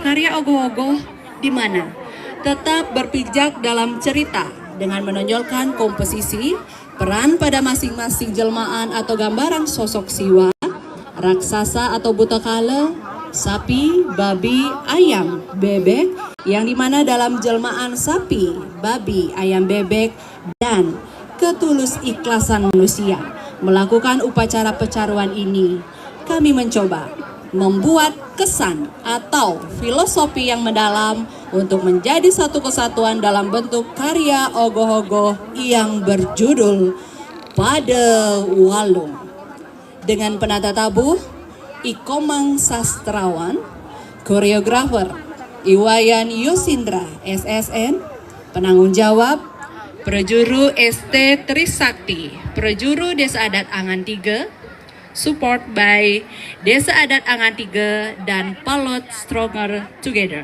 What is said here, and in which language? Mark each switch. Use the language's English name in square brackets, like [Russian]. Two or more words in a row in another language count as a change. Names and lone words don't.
[Indonesian] karya ogoh-ogoh di mana tetap berpijak dalam cerita dengan menonjolkan komposisi, peran pada masing-masing jelmaan atau gambaran sosok Siwa, raksasa atau Bhutokala, sapi, babi, ayam, bebek, yang dimana dalam jelmaan sapi, babi, ayam, bebek, dan ketulus ikhlasan manusia melakukan upacara pecaruan ini. Kami mencoba membuat kesan atau filosofi yang mendalam untuk menjadi satu kesatuan dalam bentuk karya ogoh-ogoh yang berjudul Pada Walung. Dengan penata tabuh Ikomang Sastrawan, koreografer Iwayan Yosindra SSN, penanggung jawab Prajuru ST Trisakti, Prajuru Desa Adat Angan 3, [English] support by [Indonesian] Desa Adat Angan 3 dan Palot Stronger Together.